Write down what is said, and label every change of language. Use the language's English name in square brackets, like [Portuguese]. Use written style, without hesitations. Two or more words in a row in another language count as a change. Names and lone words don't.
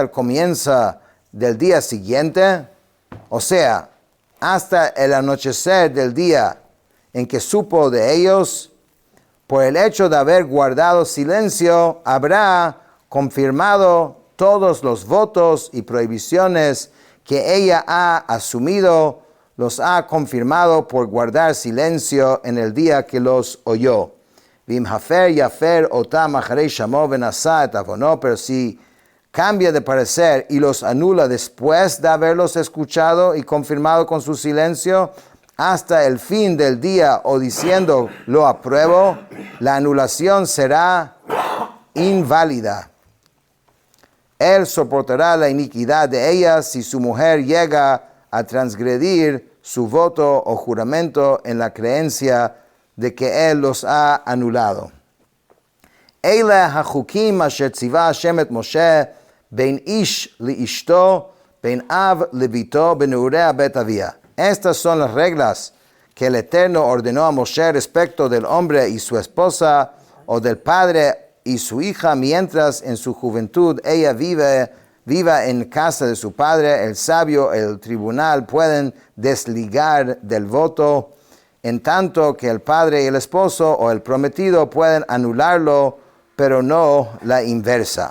[Spanish] el comienzo del día siguiente, o sea, hasta el anochecer del día en que supo de ellos, por el hecho de haber guardado silencio, habrá confirmado todos los votos y prohibiciones que ella ha asumido, los ha confirmado por guardar silencio en el día que los oyó. [Hebrew] ואם הפר יפר אתם אחרי שמעו ונשא את עונה, [Spanish] pero si cambia de parecer y los anula después de haberlos escuchado y confirmado con su silencio hasta el fin del día o diciendo lo apruebo, la anulación será inválida. Él soportará la iniquidad de ella si su mujer llega a transgredir su voto o juramento en la creencia de que él los ha anulado. [Hebrew] אלה החקים אשר צוה השם את משה בין איש לאשתו בין אב לבתו בנעריה בית אביה. [Spanish] Estas son las reglas que el Eterno ordenó a Moshe respecto del hombre y su esposa, o del padre y su hija, mientras en su juventud ella viva en casa de su padre. El sabio, el tribunal pueden desligar del voto, en tanto que el padre y el esposo o el prometido pueden anularlo, pero no la inversa.